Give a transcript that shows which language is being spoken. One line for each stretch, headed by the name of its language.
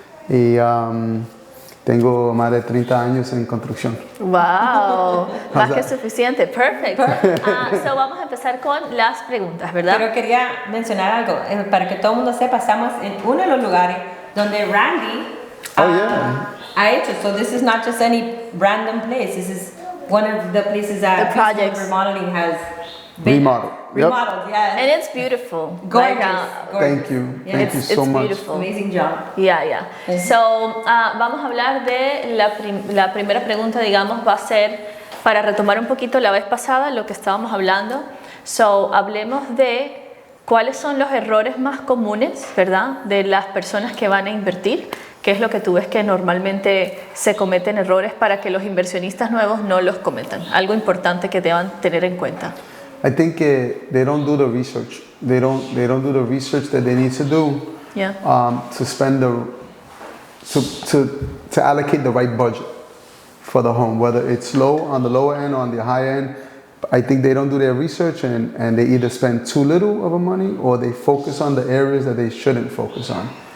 Spanish: Y tengo más de 30 años en construcción. Wow, más que suficiente, perfect. So vamos a empezar con las preguntas, ¿verdad? Pero quería mencionar algo, para que todo el mundo sepa, estamos en uno de los lugares donde Randy ha hecho.
English: So this is not just any random place. This is one of the places that remodeling has been remodeled. Yeah, and it's beautiful. Gorgeous. Gorgeous. Thank you. Yeah, Thank you so much. Beautiful. Amazing job. Yeah.
Spanish: So vamos a hablar de la primera pregunta, digamos, va a ser para retomar un poquito la vez pasada lo que estábamos hablando. So hablemos de cuáles son los errores más comunes, ¿verdad?, de las personas que van a invertir. ¿Qué es lo que tú ves que normalmente se cometen errores para que los inversionistas nuevos no los cometan? Algo importante que deban tener en cuenta.
English: I think they don't do the research. They don't do the research that they need to do to spend to allocate the right budget for the home, whether it's low on the lower end or on the high end. I think they don't do their research and they either spend too little of a money or they focus on the areas that they shouldn't focus on.